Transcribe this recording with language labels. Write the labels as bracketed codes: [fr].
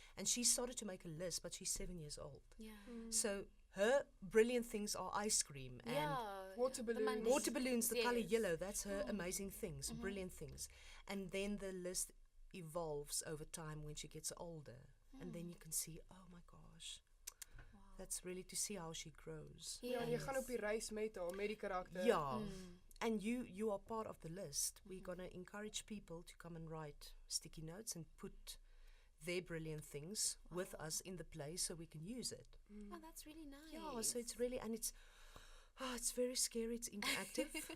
[en] And she started to make a list, but she's 7 years old. So her brilliant things are ice cream and Water balloons. water balloons, the color yellow. That's her amazing things, brilliant things. And then the list evolves over time when she gets older, and then you can see, oh my gosh, that's really to see how she grows. [af] Ja, jy gaan op die reis met haar, met die karakter. [en] Yeah. And you are part of the list. We're going to encourage people to come and write sticky notes and put their brilliant things with us in the play so we can use it. Oh, that's really nice. Yeah, so it's really, and it's very scary. It's interactive.